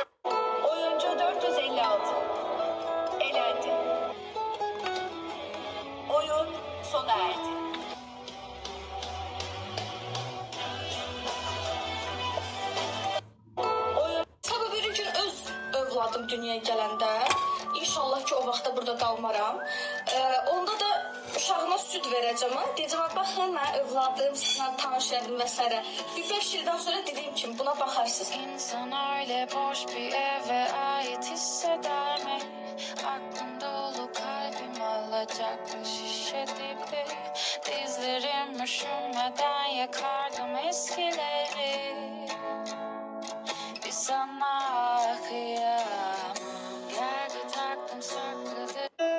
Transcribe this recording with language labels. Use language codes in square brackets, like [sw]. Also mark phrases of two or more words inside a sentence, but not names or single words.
[tr] Oyuncu 456 elendi. Oyun sona erdi. [az] Sabah bir gün öz övladım dünyaya gələndə, inşallah ki o vaxtda burada qalmaram. Onda da uşağıma süd verəcəm. Deyəcəm, baxın mən övladım, sizinlə tanış edim və s. Bir 5 ildən sonra dediyim kimi buna baxarsınız. [tr] İnsan öyle boş bir eve ait hisseder mi? Aklım dolu kalbim alacaklı şişe dibi. Dizlerim üşümeden yakardım eskileri. Bir sana kıyamam, yerde taktım sakladım.